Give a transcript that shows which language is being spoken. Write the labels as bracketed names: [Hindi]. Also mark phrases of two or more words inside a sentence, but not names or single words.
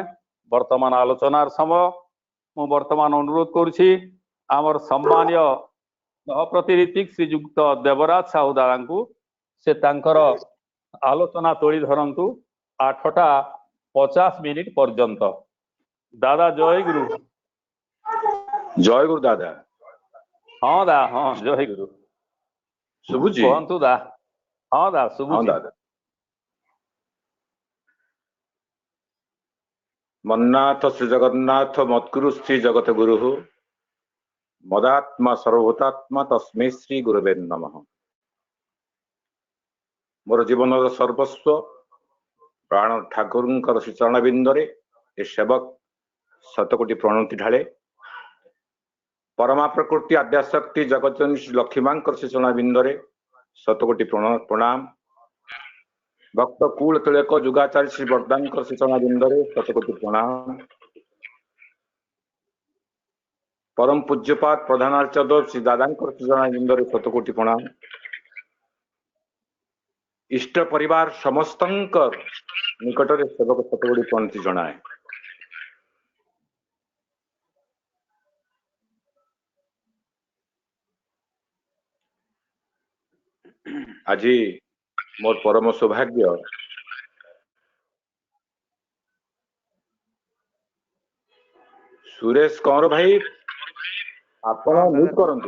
[Odia] ବର୍ତ୍ତମାନ ଆଲୋଚନାର ସମୟ ମୁ ବର୍ତ୍ତମାନ ଅନୁରୋଧ କରୁଛି ଆମର ସମ୍ମାନୀୟ ପ୍ରତିନିଧି ଶ୍ରୀଯୁକ୍ତ ଦେବରାଜ ସାହୁ ଦାଦା କୋ ସେ ତାଙ୍କର ଆଲୋଚନା ତୋଡ଼ି ଧରନ୍ତୁ 8:50 ପର୍ଯ୍ୟନ୍ତ। ଦାଦା ଜୟ ଗୁରୁ। ଜୟ ଗୁରୁ ଦାଦା। ହଁ ଦା, ହଁ ଜୟ ଗୁରୁ। शुभुजी କହତୁ ଦା। ହଁ ଦା ଶୁଭୁଜୀ। [Sanskrit] दादा मन्नाथ श्री जगन्नाथ मत्कुरु श्री जगत गुरु मदात्मा सर्वभूतात्मा तस्मै श्री गुरुवे नमः। [Odia] ମୋର ଜୀବନ ସର୍ବସ୍ୱ ପ୍ରାଣ ଠାକୁର ଶ୍ରୀ ଚରଣ ବିନ୍ଦରେ ଏ ସେବକ ଶତକୋଟି ପ୍ରଣତି ଢାଳେ। ପରମା ପ୍ରକୃତି ଆଦ୍ୟାଶକ୍ତି ଜଗତଜନନୀ ଶ୍ରୀ ଲକ୍ଷ୍ମୀମାଁ ଶ୍ରୀ ଚରଣ ବିନ୍ଦରେ ଶତକୋଟି ପ୍ରଣାମ। ଭକ୍ତ କୂଳ ତିଳକ ଯୁଗାଚାର୍ଯ୍ୟ ଶ୍ରୀ ବରଦାନ ଶ୍ରୀ ଚରଣ ବିନ୍ଦରେ ଶତକୋଟି ପ୍ରଣାମ। ପରମ ପୂଜ୍ୟପାଦ ପ୍ରଧାନାଚାର୍ଯ୍ୟ ଶ୍ରୀ ଦାଦା ଶ୍ରୀ ଚରଣ ବିନ୍ଦରେ ଶତକୋଟି ପ୍ରଣାମ। ଇଷ୍ଟ ପରିବାର ସମସ୍ତ ନିକଟ ମେଁ ସେବକ ଶତକୋଟି ପ୍ରଣତି ଜଣାଏ। ଆଜ ମୋର ପରମ ସୌଭାଗ୍ୟ ସୁରେଶ କଁୱର ଭାଇ ଆପଣ ମ୍ୟୁଟ କରନ୍ତୁ।